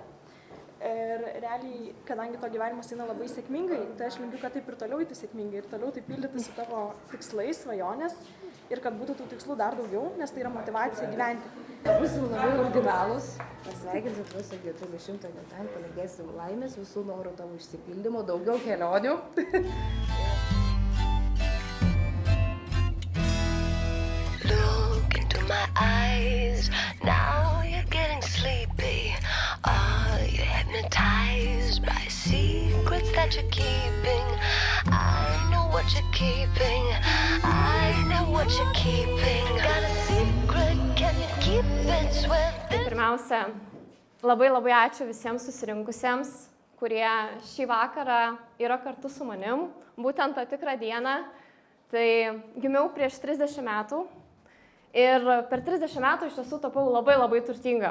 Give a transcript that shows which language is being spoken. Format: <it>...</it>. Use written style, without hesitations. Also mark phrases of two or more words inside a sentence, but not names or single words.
<lt>Ir realiai, kadangi to gyvenimas eina labai sėkmingai, tai aš linkiu, kad taip ir toliau eitų sėkmingai ir toliau taip pildytųsi tavo tikslai, svajonės ir kad būtų tų tikslų dar daugiau, nes tai yra motyvacija gyventi. Būsim labai originalūs, pasveikinsim tuos 40 gimtadienį, palinkėsim laimės, visų norų tavo išsipildymo, daugiau kelionių.</lt> <en>Look into my eyes, now you're getting sleepy. Are you hypnotized by secrets that you're keeping? I know what you're keeping. I know what you're keeping. Got a secret, can you keep it? Swear this...</en> <lt>Pirmiausia, labai ačiū visiems susirinkusiems, kurie šį vakarą yra kartu su manim, būtent tą tikrą dieną. Tai gimiau prieš 30 metų ir per 30 metų iš tiesų tapau labai turtinga.</lt>